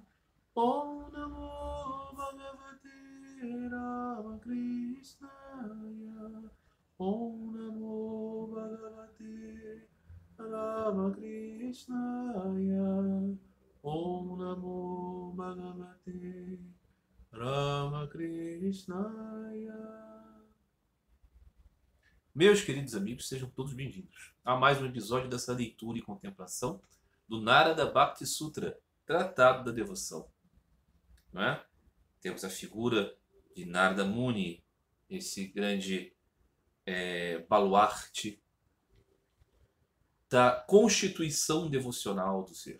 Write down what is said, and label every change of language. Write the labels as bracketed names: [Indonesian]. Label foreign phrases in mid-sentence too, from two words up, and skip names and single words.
[Sanskrit] Om Namo Bhagavate Ramakrishnaya. Om Namo Bhagavate Ramakrishnaya. Om Namo Bhagavate Ramakrishnaya. [Portuguese] Meus queridos amigos, sejam todos bem-vindos a mais um episódio dessa leitura e contemplação do Narada Bhakti Sutra, Tratado da Devoção. Não é? Temos a figura de Narada Muni, esse grande baluarte da constituição devocional do ser.